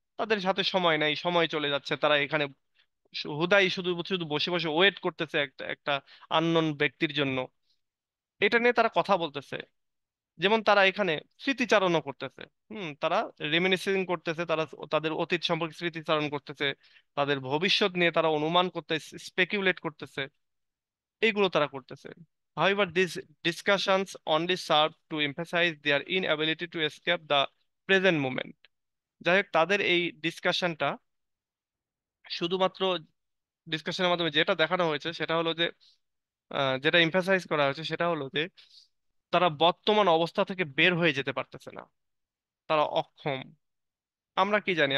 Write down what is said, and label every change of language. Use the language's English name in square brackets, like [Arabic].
[Bangla] তাদের সাথে সময় নাই, সময় চলে যাচ্ছে, তারা এখানে হুদাই শুধু শুধু বসে বসে ওয়েট করতেছে একটা একটা আননোন ব্যক্তির জন্য। এটা নিয়ে তারা কথা বলতেছে, যেমন তারা এখানে স্মৃতিচারণও করতেছে। তারা রেমিনিসিং করতেছে, তারা তাদের অতীত সম্পর্কে স্মৃতিচারণ করতেছে, তাদের ভবিষ্যৎ নিয়ে তারা অনুমান করতেছে, স্পেকিউলেট করতেছে, এইগুলো তারা করতেছে। [English] However, these discussions only serve to emphasize their inability to escape the present moment. [Bangla] যাই হোক, তাদের এই ডিসকাশনটা শুধুমাত্র, ডিসকাশনের মাধ্যমে যেটা দেখানো হয়েছে সেটা হলো যে যেটা এমফাসাইজ করা হয়েছে সেটা হলো যে তারা বর্তমান অবস্থা থেকে বের হয়ে যেতে পারতেছে না, তারা অক্ষম। আমরা কি জানি?